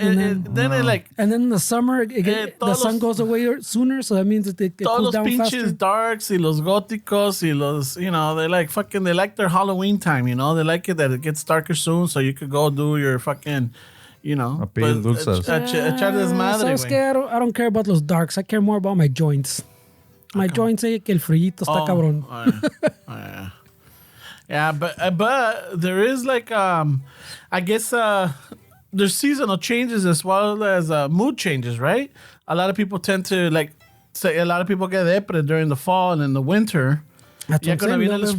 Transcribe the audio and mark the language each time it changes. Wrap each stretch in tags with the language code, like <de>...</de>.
<en>And then in the summer, the sun goes away sooner, so that means it cools down faster.</en> <es>Todos los pinches darks y los</es> <en>góticos y los, you know, they like their Halloween time, you know? They like it that it gets darker soon, so you could go do your fucking, you know.</en> <es>Echar desmadre, ¿Sabes qué?</es> <en>I don't care about los darks. I care more about my joints. My joints,</en> <es>que el frillito está cabrón.</es> <en>Yeah. Yeah, but there is like I guess there's seasonal changes as well as mood changes, right? A lot of people tend to like say a lot of people get depre during the fall and in the winter. That's what I'm gonna be in the saying,</en>